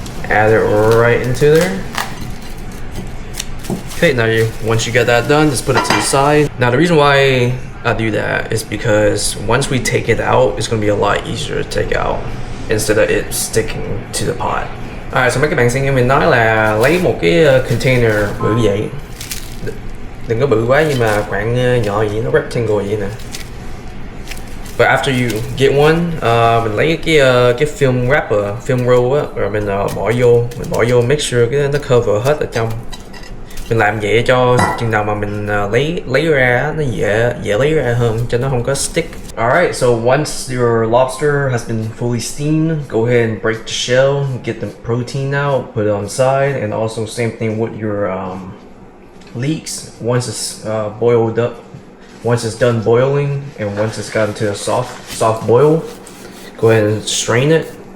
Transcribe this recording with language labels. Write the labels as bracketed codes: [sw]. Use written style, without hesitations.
[en] Add it right into there. Okay, now once you get that done, just put it to the side. Now the reason why I do that is because once we take it out, it's going to be a lot easier to take out instead of it sticking to the pot. [vi] Alright, so mấy các bạn sẽ nghe mình nói là lấy một cái container bự vậy. Đừng có bự quá nhưng mà khoảng nhỏ vậy, nó rectangle vậy nè. But after you get one, mình lấy cái film wrapper, film roll á, rồi mình bỏ vô make sure cái nó cover hết ở trong. Mình làm vậy cho chừng nào mà mình lấy ra nó dễ lấy ra hơn cho nó không có stick. [en] Alright, so once your lobster has been fully steamed, go ahead and break the shell, get the protein out, put it on side, and also same thing with your leeks. Once it's boiled up, once it's done boiling, and once it's gotten to a soft boil, go ahead and strain it.